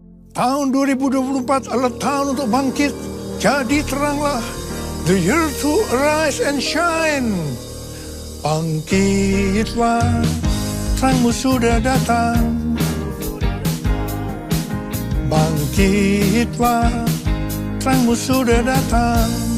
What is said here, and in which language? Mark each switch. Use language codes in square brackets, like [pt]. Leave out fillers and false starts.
[id] Tahun 2024 adalah tahun untuk bangkit. Jadi teranglah. [en] The year to arise and shine. [id] Bangkitlah, terangmu sudah datang. Bangkitlah, terangmu sudah datang.